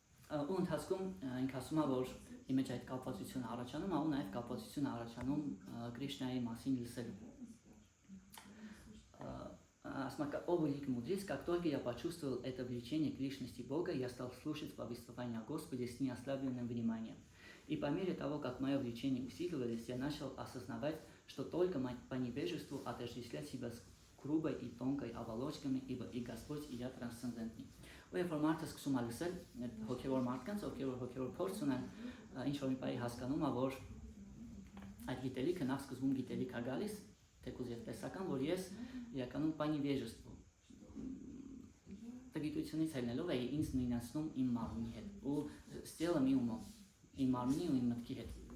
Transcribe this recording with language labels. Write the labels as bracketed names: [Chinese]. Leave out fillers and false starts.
[Armenian] Ու ընթացքում ինք ասում է, որ իմ մեջ այդ կապվածությունը առաջանում, ու նաև կապվածությունը առաջանում Кришնայի մասին լսելու։ [Russian] О великий мудрец, как только я почувствовал это влечение к личности Бога, я стал слушать повествование о Господе с неослабленным вниманием. И по мере того, как мое влечение усиливалось, я начал осознавать, что только по невежеству отождествлять себя с грубой и тонкой оболочками, ибо и Господь, и я трансцендентный. [Armenian] Ու երբ որ մարդը սկսում է լսել հոգևոր մարդկանց, հոգևոր փորձ ունեն, ինչ որ մի բանի հասկանում է, որ այդ գիտելիքը նախ սկզբում գիտելիք է գալիս, թեկուզ եւ տեսական, որ ես իրականում բանի վեժստու տգիտությունից ելնելով էի ինձ նույնացնում իմ մարմնի հետ ու ստելը մի ումով իմ մարմնի ու իմ մտքի հետ